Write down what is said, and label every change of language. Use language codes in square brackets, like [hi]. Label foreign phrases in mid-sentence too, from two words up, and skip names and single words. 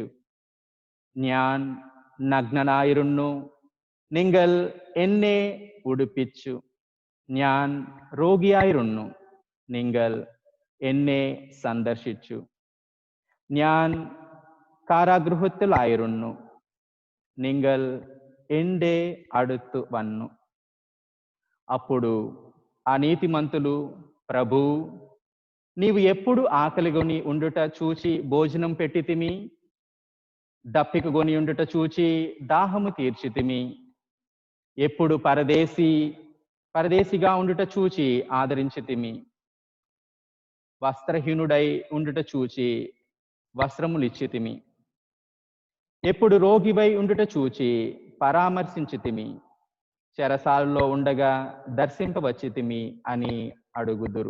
[ml] ഞാൻ നഗ്നനായിരുന്നു, നിങ്ങൾ എന്നെ ഉടുപ്പിച്ചു. ഞാൻ രോഗിയായിരുന്നു, നിങ്ങൾ എന്നെ സന്ദർശിച്ചു. ഞാൻ കാരാഗൃഹത്തിലായിരുന്നു, നിങ്ങൾ എൻ്റെ അടുത്ത് വന്നു. [te] అప్పుడు ఆ నీతిమంతులు, ప్రభు, నీవు ఎప్పుడు ఆకలిగొని ఉండుట చూచి భోజనం పెట్టితిమి, దప్పికగొని ఉండుట చూచి దాహము తీర్చితిమి, ఎప్పుడు పరదేశిగా ఉండుట చూచి ఆదరించితిమి, వస్త్రహీనుడై ఉండుట చూచి వస్త్రములిచ్చితిమి, ఎప్పుడు రోగివై ఉండుట చూచి పరామర్శించితిమి, చెరసాలలో ఉండగా దర్శింపవచ్చితిమి అని అడుగుదురు.